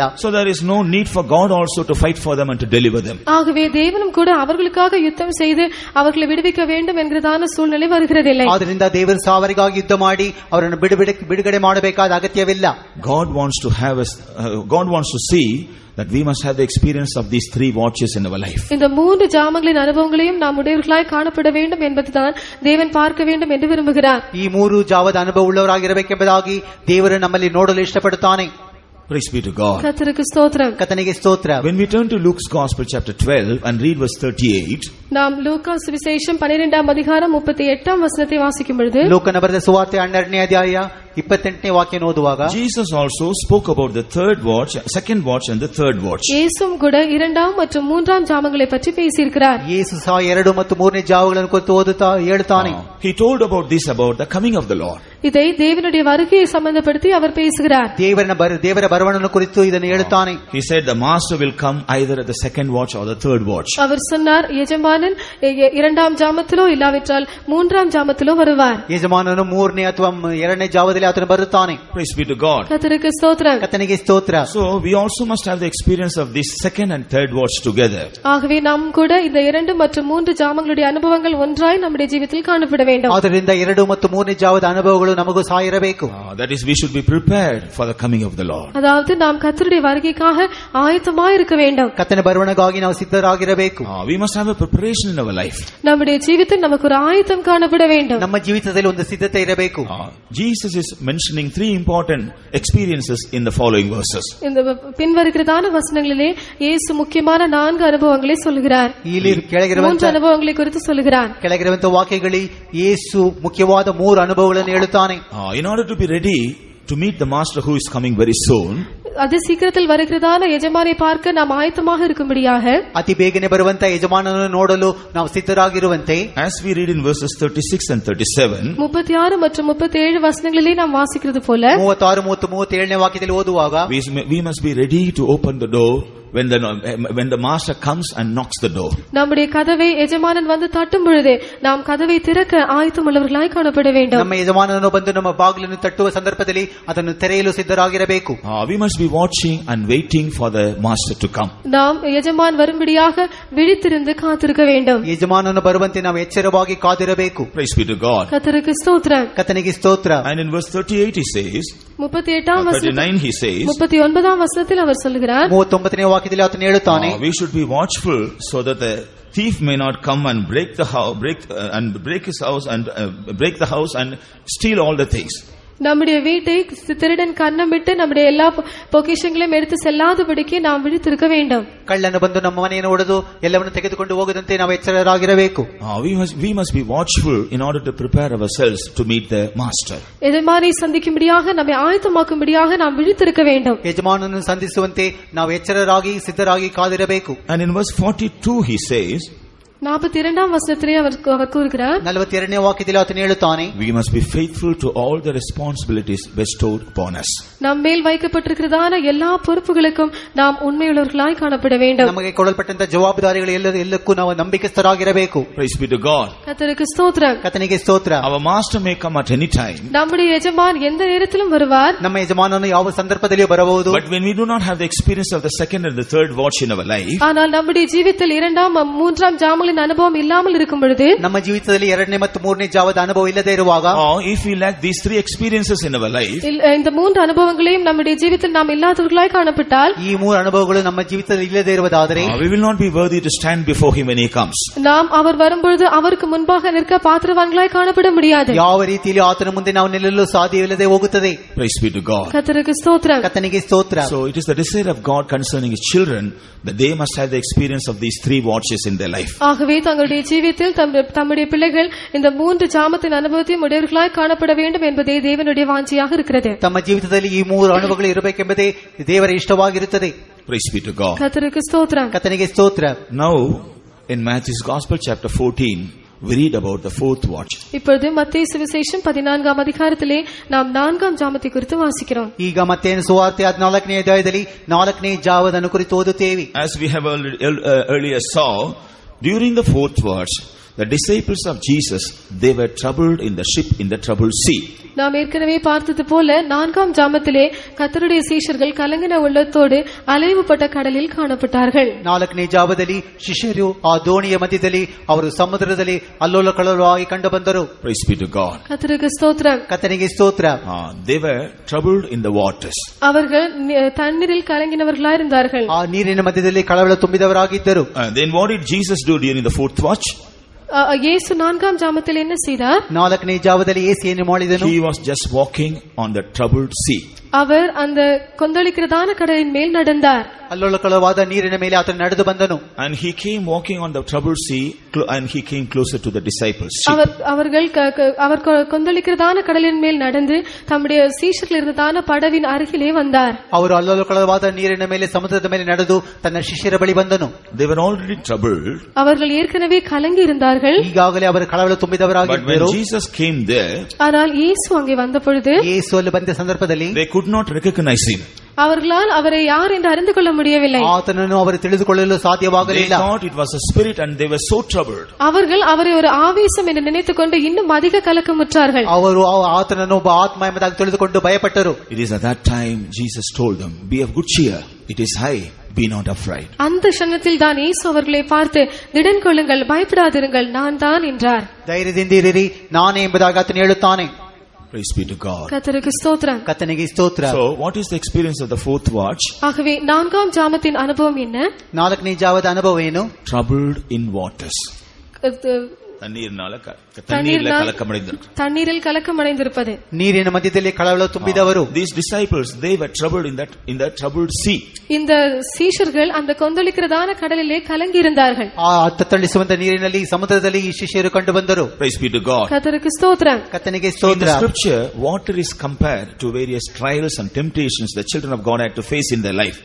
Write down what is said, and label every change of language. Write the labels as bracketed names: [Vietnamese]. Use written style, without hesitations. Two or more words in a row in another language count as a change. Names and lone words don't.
[English] So there is no need for God also to fight for them and to deliver them. [Tamil] ஆகவே தேவனும் கூட அவர்களுக்காக யுத்தம் செய்து அவர்களை விடுவிக்க வேண்டும் என்கிறதான சூழ்நிலை வருகிறதில்லை. [Kannada] ಆದ್ದರಿಂದ ದೇವರು ಅವರಿಗಾಗಿ ಯುದ್ಧ ಮಾಡಿ ಅವರನ್ನು ಬಿಡುಗಡೆ ಮಾಡಬೇಕಾದ ಅಗತ್ಯವಿಲ್ಲ. [English] God wants to see that we must have the experience of these three watches in our life. [Tamil] இந்த மூன்று ஜாமங்களின் அனுபவங்களையும் நாம் உடையவர்களாய் காணப்பட வேண்டும் என்பதுதான் தேவன் பார்க்க வேண்டும் என்று விரும்புகிறார். [Kannada] ಈ ಮೂರು ಜಾವದ ಅನುಭವ ಉಳ್ಳವರಾಗಿರಬೇಕೆಂಬುದಾಗಿ ದೇವರು ನಮ್ಮಲ್ಲಿ ನೋಡಲು ಇಷ್ಟಪಡುತ್ತಾನೆ. [English] Praise be to God. [Tamil] கர்த்தருக்கு ஸ்தோத்திரம். [Kannada] ಕರ್ತನಿಗೆ ಸ್ತೋತ್ರ. [English] When we turn to Luke's Gospel chapter 12 and read verse 38, [Tamil] நாம் லூக்கா சுவிசேஷம் 12ஆம் அதிகாரம் 38ஆம் வசனத்தை வாசிக்கும் பொழுது, [Kannada] ಲೂಕನ ಬರೆದ ಸುವಾರ್ತೆ 12ನೇ ಅಧ್ಯಾಯ 28ನೇ ವಾಕ್ಯ ಓದುವಾಗ, [English] Jesus also spoke about the third watch, second watch and the third watch. [Tamil] இயேசுவும் கூட இரண்டாம் மற்றும் மூன்றாம் ஜாமங்களை பற்றி பேசியிருக்கிறார். [Kannada] ಯೇಸು ಸಹ 2 ಮತ್ತು 3ನೇ ಜಾವಗಳನ್ನು ಕುರಿತು ಹೇಳುತ್ತಾನೆ. [English] He told about the coming of the Lord. [Tamil] இதை தேவனுடைய வருகையை சம்பந்தப்படுத்தி அவர் பேசுகிறார். [Kannada] ದೇವರ ಬರವಣನ್ನು ಕುರಿತು ಇದನ್ನು ಹೇಳುತ್ತಾನೆ. [English] He said the master will come either at the second watch or the third watch. [Tamil] அவர் சொன்னார், எஜமானன் இரண்டாம் ஜாமத்திலோ இல்லாவிட்டால் மூன்றாம் ஜாமத்திலோ வருவார். [Kannada] ಯಜಮಾನನು 3ನೇ ಅಥವಾ 2ನೇ ಜಾವದಲ್ಲಿ ಆತನು ಬರುತ್ತಾನೆ. [English] Praise be to God. [Tamil] கர்த்தருக்கு ஸ்தோத்திரம். [Kannada] ಕರ್ತನಿಗೆ ಸ್ತೋತ್ರ. [English] So we also must have the experience of this second and third watch together. [Tamil] ஆகவே நாம் கூட இந்த 2 மற்றும் 3 ஜாமங்களுடைய அனுபவங்கள் ஒன்றாய் நம்முடைய ஜீவிதத்தில் காணப்பட வேண்டும். [Kannada] ಆದ್ದರಿಂದ 2 ಮತ್ತು 3ನೇ ಜಾವದ ಅನುಭವಗಳು ನಮಗೂ ಸಹ ಇರಬೇಕು. [English] That is, we should be prepared for the coming of the Lord. [Tamil] அதாவது நாம் கர்த்தருடைய வருகைக்காக ஆயத்தமாய் இருக்க வேண்டும். [Kannada] ಕರ್ತನ ಬರುವಣೆಗಾಗಿ ನಾವು ಸಿದ್ಧರಾಗಿರಬೇಕು. [English] We must have a preparation in our life. [Tamil] நம்முடைய ஜீவிதத்தில் நமக்கு ஒரு ஆயத்தம் காணப்பட வேண்டும். [Kannada] ನಮ್ಮ ಜೀವಿತದಲ್ಲಿ ಒಂದು ಸಿದ್ಧತೆ ಇರಬೇಕು. [English] Jesus is mentioning three important experiences in the following verses. [Tamil] இந்த பின்வருகிறதான வசனங்களிலே இயேசு முக்கியமான 4 அனுபவங்களை சொல்கிறார். [Kannada] ಇಲ್ಲಿ ಕೆಳಗಿರುವಂತ [Tamil] 3 ಅನುಭವங்களை குறித்து சொல்கிறார். [Kannada] ಕೆಳಗಿರುವಂತ ವಾಕ್ಯಗಳಲ್ಲಿ ಯೇಸು ಮುಖ್ಯವಾದ 3 ಅನುಭವಗಳನ್ನು ಹೇಳುತ್ತಾನೆ. [English] In order to be ready to meet the master who is coming very soon, [Tamil] அது சீக்கிரத்தில் வருகிறதான எஜமானை பார்க்க நாம் ஆயத்தமாக இருக்கும்படியாக, [Kannada] ಅತಿ ಬೇಗನೆ ಬರುವಂತ ಯಜಮಾನನನ್ನು ನೋಡಲು ನಾವು ಸಿದ್ಧರಾಗಿರುವಂತೆ, [English] as we read in verses 36 and 37, [Tamil] 36 மற்றும் 37 வசனங்களிலே நாம் வாசிக்கிறது போல [Kannada] 36 ಮತ್ತು 37ನೇ ವಾಕ್ಯದಲ್ಲಿ ಓದುವಾಗ, [English] we must be ready to open the door when the master comes and knocks the door. [Tamil] நம்முடைய கதவை எஜமானன் வந்து தட்டும் பொழுது நாம் கதவை திறக்க ஆயத்தமுள்ளவர்களாய் காணப்பட வேண்டும். [Kannada] ನಮ್ಮ ಯಜಮಾನನು ಬಂದು ನಮ್ಮ ಬಾಗಿಲನ್ನು ತಟ್ಟುವ ಸಂದರ್ಭದಲ್ಲಿ ಅದನ್ನು ತೆರೆಯಲು ಸಿದ್ಧರಾಗಿರಬೇಕು. [English] We must be watching and waiting for the master to come. [Tamil] நாம் எஜமான் வரும்படியாக விழித்திருந்து காத்திருக்க வேண்டும். [Kannada] ಯಜಮಾನನು ಬರುವಂತೆ ನಾವು ಎಚ್ಚರವಾಗಿ ಕಾದಿರಬೇಕು. [English] Praise be to God. [Tamil] கர்த்தருக்கு ஸ்தோத்திரம். [Kannada] ಕರ್ತನಿಗೆ ಸ್ತೋತ್ರ. [English] And in verse 38 he says, [Tamil] 38ஆம் வசனம், [English] 39 he says, [Tamil] 39ஆம் வசனத்தில் அவர் சொல்கிறார், [Kannada] 39ನೇ ವಾಕ್ಯದಲ್ಲಿ ಆತನು ಹೇಳುತ್ತಾನೆ, [English] we should be watchful so that the thief may not come and break the house and steal all the things. [Tamil] நம்முடைய வீட்டை திருடன் கண்ணமிட்டு நம்முடைய எல்லா பொக்கிஷங்களையும் எடுத்து செல்லாதபடிக்கு நாம் விழித்திருக்க வேண்டும். [Kannada] ಕಳ್ಳನು ಬಂದು ನಮ್ಮ ಮನೆಯನ್ನು ಒಡೆದು ಎಲ್ಲವನ್ನು ತೆಗೆದುಕೊಂಡು ಹೋಗದಂತೆ ನಾವು ಎಚ್ಚರರಾಗಿರಬೇಕು. [English] We must be watchful in order to prepare ourselves to meet the master. [Tamil] எஜமானை சந்திக்கும்படியாக நம்மை ஆயத்தமாக்கும்படியாக நாம் விழித்திருக்க வேண்டும். [Kannada] ಯಜಮಾನನನ್ನು ಸಂಧಿಸುವಂತೆ ನಾವು ಎಚ್ಚರರಾಗಿ ಸಿದ್ಧರಾಗಿ ಕಾದಿರಬೇಕು. [English] And in verse 42 he says, [Tamil] 42ஆம் வசனத்திலே அவர் கூறுகிறார், [Kannada] 42ನೇ ವಾಕ್ಯದಲ್ಲಿ ಆತನು ಹೇಳುತ್ತಾನೆ, [English] we must be faithful to all the responsibilities bestowed upon us. [Tamil] நம் மேல் வைக்கப்பட்டிருக்கிறதான எல்லா பொறுப்புகளுக்கும் நாம் உண்மையுள்ளவர்களாய் காணப்பட வேண்டும். [Kannada] ನಮಗೆ ಕೊಡಲ್ಪಟ್ಟಂತ ಜವಾಬ್ದಾರಿಗಳು ಎಲ್ಲಕ್ಕೂ ನಾವು ನಂಬಿಕಸ್ಥರಾಗಿರಬೇಕು. [English] Praise be to God. [Tamil] கர்த்தருக்கு ஸ்தோத்திரம். [Kannada] ಕರ್ತನಿಗೆ ಸ್ತೋತ್ರ. [English] Our master may come at any time, [Tamil] நம்முடைய எஜமான் எந்த நேரத்திலும் வருவார். [Kannada] ನಮ್ಮ ಯಜಮಾನನು ಯಾವ ಸಂದರ್ಭದಲ್ಲಿಯೂ ಬರಬಹುದು. [English] but when we do not have the experience of the second and the third watch in our life, [Tamil] ஆனால் நம்முடைய ஜீவிதத்தில் 2ஆம் 3ஆம் ஜாமங்களின் அனுபவம் இல்லாமல் இருக்கும் பொழுது, [Kannada] ನಮ್ಮ ಜೀವಿತದಲ್ಲಿ 2ನೇ ಮತ್ತು 3ನೇ ಜಾವದ ಅನುಭವ ಇಲ್ಲದೆ ಇರುವಾಗ, [English] or if we lack these three experiences in our life, [Tamil] இந்த 3 அனுபவங்களையும் நம்முடைய ஜீவிதத்தில் நாம் இல்லாதவர்களாய் காணப்பட்டால், [Kannada] ಈ 3 ಅನುಭವಗಳು ನಮ್ಮ ಜೀವಿತದಲ್ಲಿ ಇಲ್ಲದೆ ಇರುವುದಾದರೆ, [English] we will not be worthy to stand before him when he comes. [Tamil] நாம் அவர் வரும்பொழுது அவருக்கு முன்பாக நிற்க பாத்திரவான்களாய் காணப்பட முடியாது. [Kannada] ಯಾವ ರೀತಿಯಲ್ಲಿ ಆತನ ಮುಂದೆ ನಾವು ನಿಲ್ಲಲು ಸಾಧ್ಯವಿಲ್ಲದೆ ಹೋಗುತ್ತದೆ. [English] Praise be to God. [Tamil] கர்த்தருக்கு ஸ்தோத்திரம். [Kannada] ಕರ್ತನಿಗೆ ಸ್ತೋತ್ರ. [English] So it is the desire of God concerning his children that they must have the experience of these three watches in their life. [Tamil] ஆகவே தங்களுடைய ஜீவிதத்தில் தம்முடைய பிள்ளைகள் இந்த 3 ஜாமத்தின் அனுபவத்தையும் உடையவர்களாய் காணப்பட வேண்டும் என்பதே தேவனுடைய வாஞ்சையாக இருக்கிறது. [Kannada] ತಮ್ಮ ಜೀವಿತದಲ್ಲಿ ಈ 3 ಅನುಭವಗಳು ಇರಬೇಕೆಂಬುದೇ ದೇವರ ಇಷ್ಟವಾಗಿರುತ್ತದೆ. [English] Praise be to God. [Tamil] கர்த்தருக்கு ஸ்தோத்திரம். [Kannada] ಕರ್ತನಿಗೆ ಸ್ತೋತ್ರ. [English] Now in Matthew's Gospel chapter 14 we read about the fourth watch. [Tamil] இப்பொழுது மத்தேயு சுவிசேஷம் 14ஆம் அதிகாரத்திலே நாம் 4ஆம் ஜாமத்தை குறித்து வாசிக்கிறோம். [Kannada] ಈಗ ಮತ್ತೇನು ಸುವಾರ್ತೆ 14ನೇ ಅಧ್ಯಾಯದಲ್ಲಿ 4ನೇ ಜಾವದನ್ನು ಕುರಿತು ಓದುತ್ತೇವೆ. [English] As we have earlier saw, during the fourth watch the disciples of Jesus, they were troubled in the ship in the troubled sea. [Tamil] நாம் ஏற்கனவே பார்த்தது போல 4ஆம் ஜாமத்திலே கர்த்தருடைய சீஷர்கள் கலங்கின உள்ளத்தோடு அலைவுபட்ட கடலில் காணப்பட்டார்கள். [Kannada] 4ನೇ ಜಾವದಲ್ಲಿ ಶಿಷ್ಯರು ಆ ದೋಣಿಯ ಮಧ್ಯದಲ್ಲಿ ಅವರು ಸಮುದ್ರದಲ್ಲಿ ಅಲ್ಲೋಲ ಕಲ್ಲೋಲವಾಗಿ ಕಂಡು ಬಂದರು. [English] Praise be to God. [Tamil] கர்த்தருக்கு ஸ்தோத்திரம். [Kannada] ಕರ್ತನಿಗೆ ಸ್ತೋತ್ರ. [English] They were troubled in the waters. [Tamil] அவர்கள் தண்ணீரில் கலங்கினவர்களாய் இருந்தார்கள். [Kannada] ಆ ನೀರಿನ ಮಧ್ಯದಲ್ಲಿ ಕಳವಳ ತುಂಬಿದವರಾಗಿದ್ದರು. [English] Then what did Jesus do during the fourth watch? [Tamil] இயேசு 4ஆம் ஜாமத்தில் என்ன செய்தார்? [Kannada] 4ನೇ ಜಾವದಲ್ಲಿ ಯೇಸು ಏನು ಮಾಡಿದನು? [English] He was just walking on the troubled sea. [Tamil] அவர் அந்த கொந்தளிக்கிறதான கடலின் மேல் நடந்தார். [Kannada] ಅಲ್ಲೋಲಕಲವಾದ ನೀರಿನ ಮೇಲೆ ಆತನು ನಡೆದು ಬಂದನು. [English] And he came walking on the troubled sea and he came closer to the disciples. [Tamil] அவர் கொந்தளிக்கிறதான கடலின் மேல் நடந்து தம்முடைய சீஷர்கள் இருந்ததான படவின் அருகிலே வந்தார். [Kannada] ಅವರು ಅಲ್ಲೋಲಕಲವಾದ ನೀರಿನ ಮೇಲೆ ಸಮುದ್ರದ ಮೇಲೆ ನಡೆದು ತನ್ನ ಶಿಷ್ಯರ ಬಳಿ ಬಂದನು. [English] They were already troubled. [Tamil] அவர்கள் ஏற்கனவே கலங்கி இருந்தார்கள். [Kannada] ಈಗಾಗಲೇ ಅವರು ಕಳವಳ ತುಂಬಿದವರಾಗಿದ್ದರು. [English] But when Jesus came there, [Tamil] ஆனால் இயேசு அங்கே வந்த பொழுது, [Kannada] ಯೇಸು ಅಲ್ಲಿ ಬಂದ ಸಂದರ್ಭದಲ್ಲಿ [English] they could not recognize him. [Tamil] அவர்களால் அவரை யார் என்று அறிந்து கொள்ள முடியவில்லை. [Kannada] ಆತನನ್ನು ಅವರು ತಿಳಿದುಕೊಳ್ಳಲು ಸಾಧ್ಯವಾಗಲಿಲ್ಲ. [English] They thought it was a spirit and they were so troubled. [Tamil] அவர்கள் அவரை ஒரு ஆவேசம் என்று நினைத்துக்கொண்டு இன்னும் அதிக கலக்கமுற்றார்கள். [Kannada] ಅವರು ಆತನನ್ನು ಒಬ್ಬ ಆತ್ಮ ಎಂಬುದಾಗಿ ತಿಳಿದುಕೊಂಡು ಭಯಪಟ್ಟರು. [English] It is at that time Jesus told them, be of good cheer, it is I, be not afraid. [Tamil] அந்த க்ஷணத்தில் தான் இயேசு அவர்களை பார்த்து, திடன் கொள்ளுங்கள், பயப்படாதிருங்கள், நான் தான் என்றார். [Kannada] ಧೈರ್ಯದಿಂದಿರಿರಿ, ನಾನೇ ಎಂಬುದಾಗಿ ಆತನು ಹೇಳುತ್ತಾನೆ. [English] Praise be to God. [Tamil] கர்த்தருக்கு ஸ்தோத்திரம். [Kannada] ಕರ್ತನಿಗೆ ಸ್ತೋತ್ರ. [English] So what is the experience of the fourth watch? [Tamil] ஆகவே 4ஆம் ஜாமத்தின் அனுபவம் என்ன? [Kannada] 4ನೇ ಜಾವದ ಅನುಭವ ಏನು? [English] Troubled in waters. [Tamil] தண்ணீரில் கலக்கமடைந்திருப்பது. [Kannada] ನೀರಿನ ಮಧ್ಯದಲ್ಲಿ ಕಳವಳ ತುಂಬಿದವರು. [English] These disciples, they were troubled in that troubled sea. [Tamil] இந்த சீஷர்கள் அந்த கொந்தளிக்கிறதான கடலிலே கலங்கி இருந்தார்கள். [Kannada] ಆ ತತ್ತಳಿಸುವಂತ ನೀರಿನಲ್ಲಿ ಸಮುದ್ರದಲ್ಲಿ ಈ ಶಿಷ್ಯರು ಕಂಡು ಬಂದರು. [English] Praise be to God. [Tamil] கர்த்தருக்கு ஸ்தோத்திரம். [Kannada] ಕರ್ತನಿಗೆ [English] In [Kannada] ಸ್ತೋತ್ರ. [English] the scripture, water is compared to various trials and temptations the children of God had to face in their life.